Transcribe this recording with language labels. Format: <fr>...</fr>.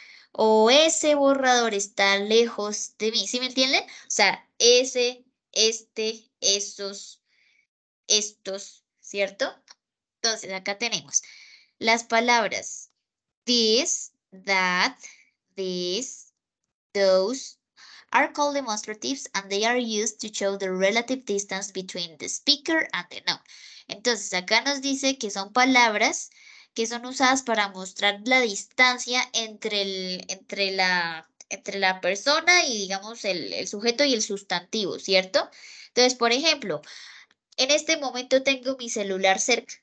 <es>O ese borrador está lejos de mí, ¿sí me entienden? O sea, ese, este, esos, estos, ¿cierto? Entonces, acá tenemos las palabras</es> <en>this, that, this, those are called demonstratives and they are used to show the relative distance between the speaker and the noun.</en> <es>Entonces, acá nos dice que son palabras que son usadas para mostrar la distancia entre la persona y, digamos, el sujeto y el sustantivo, ¿cierto? Entonces, por ejemplo, en este momento tengo mi celular cerca.</es>